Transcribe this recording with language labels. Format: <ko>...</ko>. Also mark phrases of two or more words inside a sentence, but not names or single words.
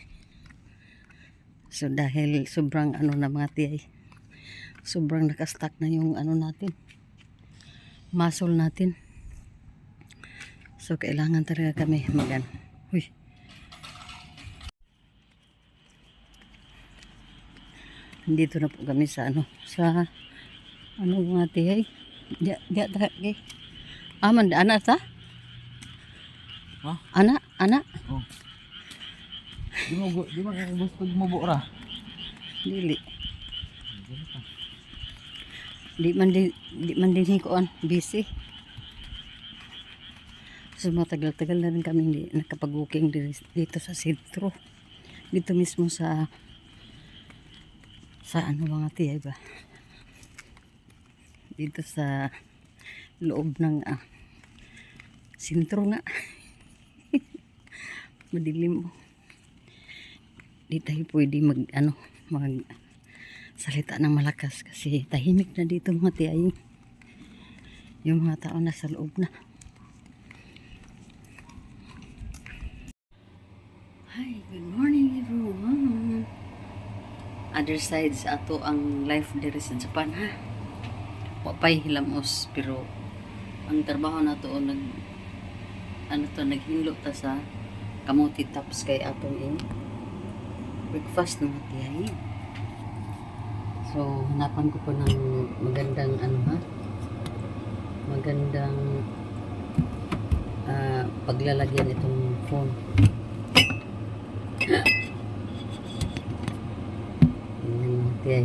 <tl>So dahil sobrang ano na mga tiyahe, sobrang nakastack na yung ano natin, muscle natin. So kailangan talaga kami magan. Huy. Dito na po kami sa ano mga tihay.</tl> <ceb>Diya okay. Aman ana ta? Ha? Ana? Oh. Di mo gusto mo ra. Dili. Di man din hikuan, busy.</ceb> <tl>So matagal-tagal na rin kami hindi nakapag-walking dito sa sentro. Dito mismo sa ano mga tiyay ba? Dito sa loob ng sentro nga. Madilim. Di tayo pwede mag salita ng malakas kasi tahimik na dito mga tiyay. Yung mga tao nasa loob na.</tl> <en>Hi, good morning everyone. Other side</en> <ceb>sa ato ang life diri sa Japan ha. Wapay hilamos pero ang trabaho na to naghinlo ta sa kamuti tops kay atong breakfast ng tiyay.</ceb> <tl>So, hanapan ko po ng magandang magandang paglalagyan itong phone. Ayan mga tiyay.</tl>